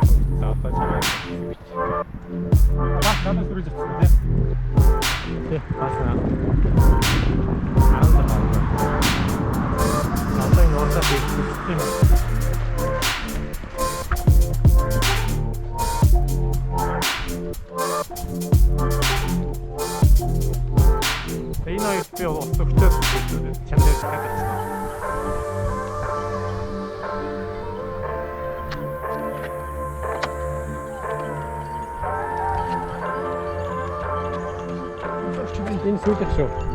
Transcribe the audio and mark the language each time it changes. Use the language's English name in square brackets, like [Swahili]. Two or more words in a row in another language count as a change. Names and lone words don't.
[Korean] 또 전화. 나도 소리 졌는데. 네, 봤어요. 알았어, 봤어. 나중에 어차피 스팀. [Swedish] Innan jag spelar så kändes det jättesnabbt. [English] In super show.